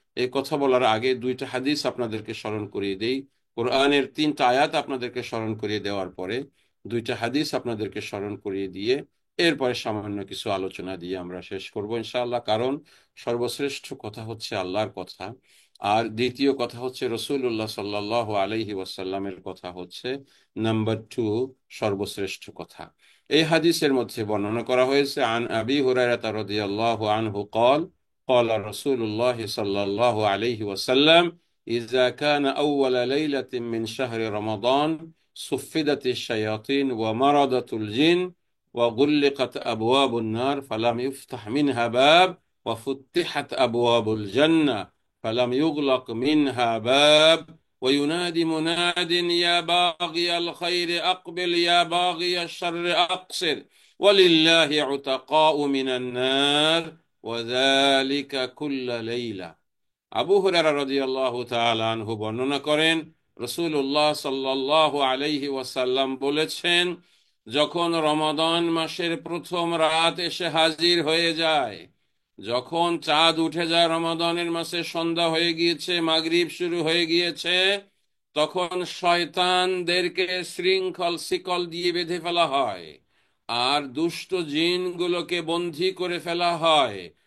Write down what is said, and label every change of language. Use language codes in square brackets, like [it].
[bn] এই কথা বলার আগে দুইটা হাদিস আপনাদেরকে স্মরণ করিয়ে দেই। কোরআনের 3টা আয়াত আপনাদেরকে স্মরণ করিয়ে দেওয়ার পরে দুইটা হাদিস আপনাদেরকে স্মরণ করিয়ে দিয়ে এরপরে সামান্য কিছু আলোচনা দিয়ে আমরা শেষ করব ইনশাআল্লাহ। কারণ সর্বশ্রেষ্ঠ কথা হচ্ছে আল্লাহর কথা, আর দ্বিতীয় কথা হচ্ছে রসুল্লাহ সাল্লাল্লাহু আলাইহি ওয়াসাল্লামের কথা হচ্ছে নাম্বার 2, সর্বশ্রেষ্ঠ কথা। এই হাদিসের মধ্যে বর্ণনা করা হয়েছে, আন আবি হুরায়রা রাদিয়াল্লাহু আনহু [ar] قال قال رسول الله صلى الله عليه وسلم إذا كان أول ليلة من شهر رمضان صفدت الشياطين ومرضت الجن وغلقت أبواب النار فلم يفتح منها باب وفتحت أبواب الجنة فلم يغلق منها باب وينادي مناد يا باغي الخير أقبل يا باغي الشر أقصر ولله عتقاء من النار وذلك كل ليلة। [bn] আবু হুরায়রা রাদিয়াল্লাহু তাআলা আনহু বর্ণনা করেন, রাসূলুল্লাহ সাল্লাল্লাহু আলাইহি ওয়াসাল্লাম বলেছেন, যখন রমাদান মাসের প্রথম রাত এসে হাজির হয়ে যায়, যখন চাঁদ উঠে যায়, রমাদানের মাসে সন্ধ্যা হয়ে গিয়েছে, মাগরিব শুরু হয়ে গিয়েছে, তখন শয়তানদেরকে শৃঙ্খল শিকল দিয়ে বেঁধে ফেলা হয় আর দুষ্ট জিনগুলোকে বন্দী করে ফেলা হয়।